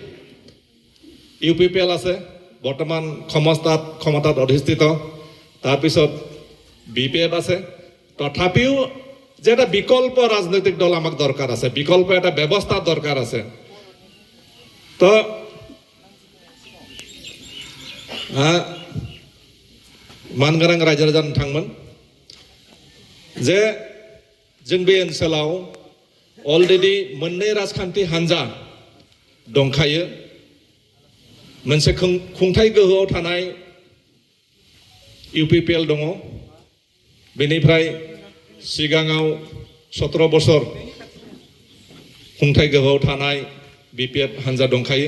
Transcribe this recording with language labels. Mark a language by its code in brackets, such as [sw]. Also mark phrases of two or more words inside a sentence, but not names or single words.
[as] UPPL আছে বৰ্তমান ক্ষমতাত অধিষ্ঠিত, তাৰপিছত BPF আছে। তথাপিও যে এটা বিকল্প ৰাজনৈতিক দল আমাক দৰকাৰ আছে, বিকল্প এটা ব্যৱস্থা দৰকাৰ আছে। [brx] তো मानगोनां रायजो राजा नोंथांमोन जे जों बे ओनसोलाव अलरेडि मोननै राजखान्थि हान्जा दंखायो। मोनसे खुंथाय गोहोआव थानाय UPPL दङ, बेनिफ्राय सिगाङाव 17 बोसोर खुंथाय गोहोआव थानाय BPF हान्जा दंखायो।